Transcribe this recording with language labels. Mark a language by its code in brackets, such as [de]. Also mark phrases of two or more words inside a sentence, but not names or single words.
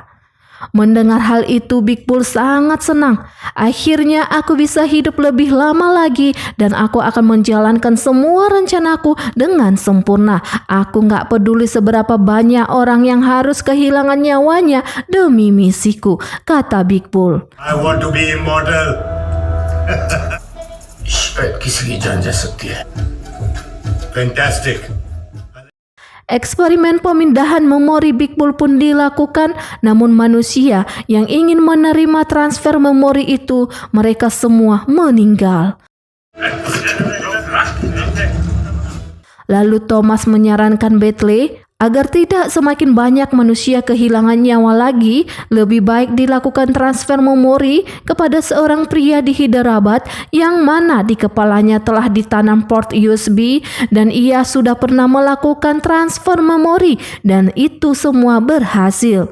[id] Mendengar hal itu Big Bull sangat senang. Akhirnya aku bisa hidup lebih lama lagi dan aku akan menjalankan semua rencanaku dengan sempurna. Aku gak peduli seberapa banyak orang yang harus kehilangan nyawanya demi misiku, kata Big Bull. [en] I want to be immortal. [hi] शायद किसी की जान जा सकती है. Fantastic. [id] Eksperimen pemindahan memori Big Bull pun dilakukan, namun manusia yang ingin menerima transfer memori itu, mereka semua meninggal. Lalu Thomas menyarankan Battley agar tidak semakin banyak manusia kehilangan nyawa lagi, lebih baik dilakukan transfer memori kepada seorang pria di Hyderabad yang mana di kepalanya telah ditanam port USB dan ia sudah pernah melakukan transfer memori dan itu semua berhasil.